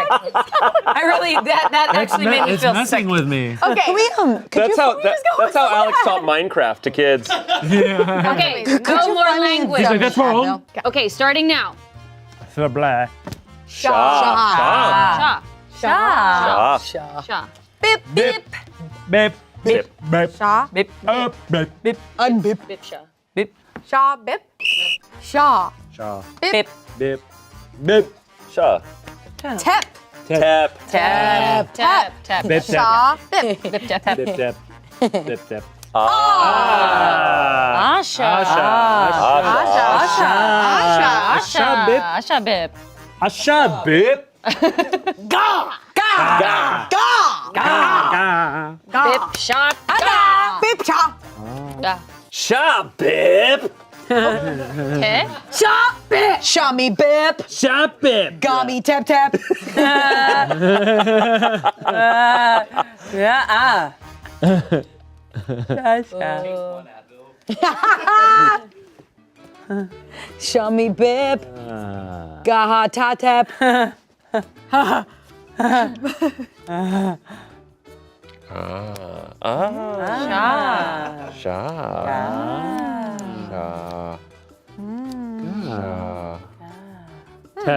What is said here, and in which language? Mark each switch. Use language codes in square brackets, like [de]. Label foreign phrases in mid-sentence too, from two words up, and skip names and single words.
[en] I really that actually made me It's feel messing sick. with me. Okay. That's how Alex taught Minecraft to kids. Okay, no more language. He's like, that's wrong. Okay, starting now. So blah. Sha. Sha. Sha. Sha. Bip, bip. Bip. Bip. Bip. Shaw. Bip. Bip. Unbip. Bip sha. Bip. Shaw, bip. Shaw. Shaw. Bip. Bip. Bip. Sha. Tep. Tap. Tap. Tap. Tap. Bip. Shaw, bip. Bip tap. Bip. Bip. Bip. Bip. Ah. Asha. Asha. Asha bip. Asha bip. Asha bip. Ga. Bip shot. Bip cha. Da. Sha. Bip. Okay. Shaw me bip. Sha bip. Got me tap tap. Yeah. Shaw me bip. Gaha ta tap. Sha. Sha. Tap.